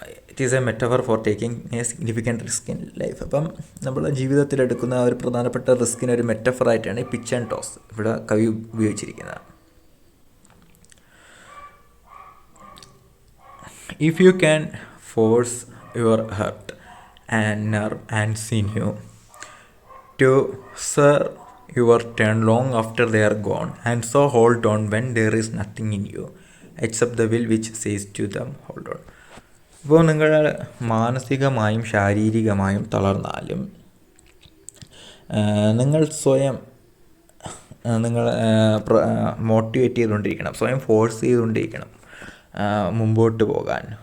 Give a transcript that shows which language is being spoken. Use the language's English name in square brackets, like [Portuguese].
[English] It is a metaphor for taking a significant risk in life. [Malayalam] അപ്പം നമ്മൾ ജീവിതത്തിലെടുക്കുന്ന ഒരു പ്രധാനപ്പെട്ട റിസ്കിനൊരു മെറ്റഫറായിട്ടാണ് ഈ പിച്ച് ആൻഡ് ടോസ് ഇവിടെ കവി ഉപയോഗിച്ചിരിക്കുന്നത്. [English] If you can force your heart and nerve and sinew to serve your turn long after they are gone, and so hold on when there is nothing in you except the will which says to them, hold on. [Malayalam] ഇപ്പോൾ നിങ്ങൾ മാനസികമായും ശാരീരികമായും തളർന്നാലും നിങ്ങൾ സ്വയം നിങ്ങൾ motivate ചെയ്തുകൊണ്ടിരിക്കണം, സ്വയം force ചെയ്തുകൊണ്ടിരിക്കണം മുമ്പോട്ട് പോകാൻ.